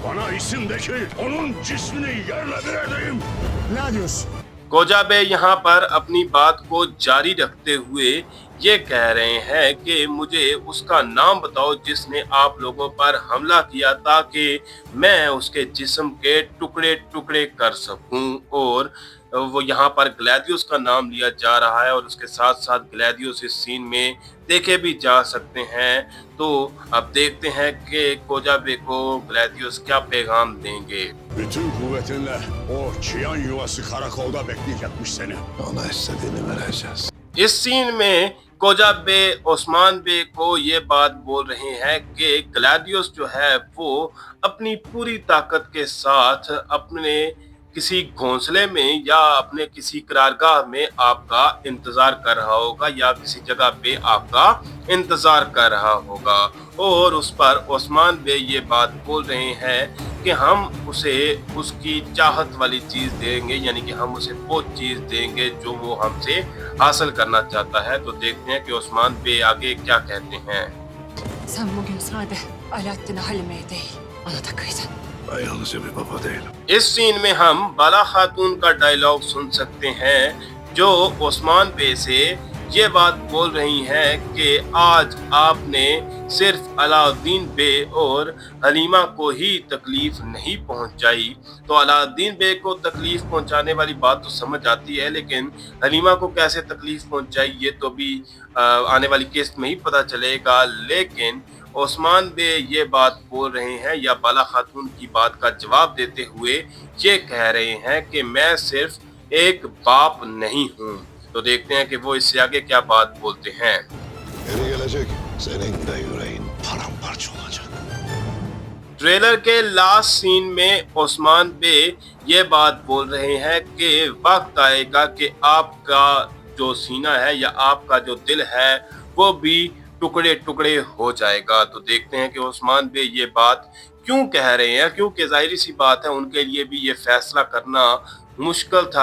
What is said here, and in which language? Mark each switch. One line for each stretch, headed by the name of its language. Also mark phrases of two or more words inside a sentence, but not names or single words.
Hindi: कोजा बे यहाँ पर अपनी बात को जारी रखते हुए ये कह रहे हैं कि मुझे उसका नाम बताओ जिसने आप लोगों पर हमला किया, ताकि मैं उसके जिस्म के टुकड़े टुकड़े कर सकूं। और वो यहाँ पर ग्लैदियोस का नाम लिया जा रहा है और उसके साथ साथ ग्लैदियोस इस सीन में देखे भी जा सकते हैं। तो अब देखते हैं कि कोजा बे को ग्लैदियोस क्या पैगाम देंगे।
Turkish: Bütün kuvvetinle o Çiyan yuvası karakolda bekleyecekmiş seni. Ona istediğini vereceğiz.
Hindi: इस सीन में कोजा बे ओस्मान बे को ये बात बोल रहे हैं कि ग्लैदियोस जो है वो अपनी पूरी ताकत के साथ अपने किसी घोंसले में या अपने किसी करारगाह में आपका इंतजार कर रहा होगा या किसी जगह पे आपका इंतजार कर रहा होगा। और उस पर ओस्मान बे ये बात बोल रहे हैं कि हम उसे उसकी चाहत वाली चीज देंगे, यानी कि हम उसे वो चीज देंगे जो वो हमसे हासिल करना चाहता है। तो देखते हैं कि ओस्मान बे आगे क्या कहते हैं।
Turkish: Sen bugün sade Alaaddin'e Halime'ye değil, bana da kıydın. Ben yalnızca bir baba değilim.
Hindi: इस सीन में हम बाला खातून का डायलॉग सुन सकते हैं, जो ओस्मान बे से ये बात बोल रही हैं कि आज आपने सिर्फ अलाउद्दीन बे और हलीमा को ही तकलीफ नहीं पहुंचाई। तो अलाउद्दीन बे को तकलीफ पहुंचाने वाली बात तो समझ आती है, लेकिन हलीमा को कैसे तकलीफ पहुंचाई ये तो भी आने वाली किस्त में ही पता चलेगा। लेकिन ओस्मान बे ये बात बोल रहे हैं या बाला खातून की बात का जवाब देते हुए ये कह रहे हैं कि मैं सिर्फ एक बाप नहीं हूँ। तो देखते हैं कि वो इससे आगे क्या बात बोलते हैं।
Turkish: Geri gelecek. Senin de yüreğin paramparça olacak.
Hindi: ट्रेलर के
English: last scene
Hindi: में ओस्मान बे ये बात बोल रहे हैं कि वक्त आएगा कि आपका जो सीना है या आपका जो दिल है वो भी टुकड़े टुकड़े हो जाएगा। तो देखते हैं कि ओस्मान बे ये बात क्यों कह रहे हैं, क्योंकि जाहिर सी बात है उनके लिए भी ये फैसला करना मुश्किल था।